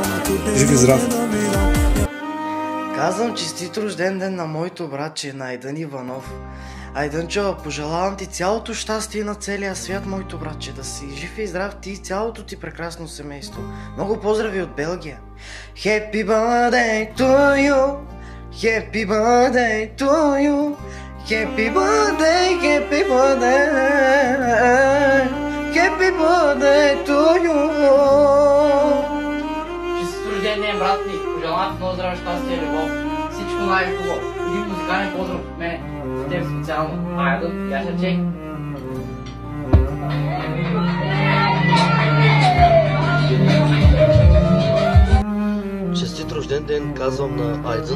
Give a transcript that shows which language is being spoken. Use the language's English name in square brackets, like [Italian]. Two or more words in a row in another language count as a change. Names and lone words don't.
[Bulgarian] Жив и здрав. Казвам честит рожден ден на моето братче, на Айдън Иванов. Айдънчо, пожелавам ти цялото щастие на целия свят, моето братче, да си жив и здрав ти и цялото ти прекрасно семейство. Много поздрави от Белгия. [English] Happy birthday to you, happy birthday to you, happy birthday, happy birthday, happy birthday to you. [Bulgarian] Честит рожден ден, брат ми, пожелавам ти много здраве, щастие и любов. Всичко най-хубаво. Един музикален поздрав от мене. За теб специално. Айдън, Яшачек. Честит рожден ден казвам на Айдън.